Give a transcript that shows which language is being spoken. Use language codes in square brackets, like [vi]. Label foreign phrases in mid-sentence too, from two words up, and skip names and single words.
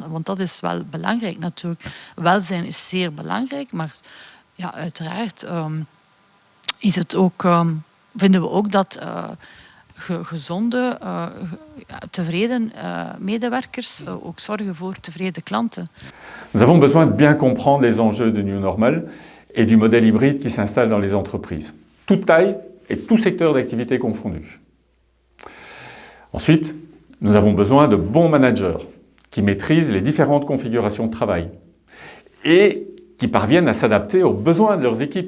[nl] Want dat is wel belangrijk natuurlijk. Welzijn is zeer belangrijk, maar ja, uiteraard is het ook, vinden we ook dat gezonde, tevreden medewerkers ook zorgen voor tevreden klanten. [fr] Nous avons besoin de bien comprendre les enjeux du [en] New Normal [fr] et du modèle hybride qui s'installe dans les entreprises. Toute taille et tout secteur d'activité confondus. Ensuite, nous avons besoin de bons managers qui maîtrisent les différentes configurations de travail et qui parviennent à s'adapter aux besoins de leurs équipes.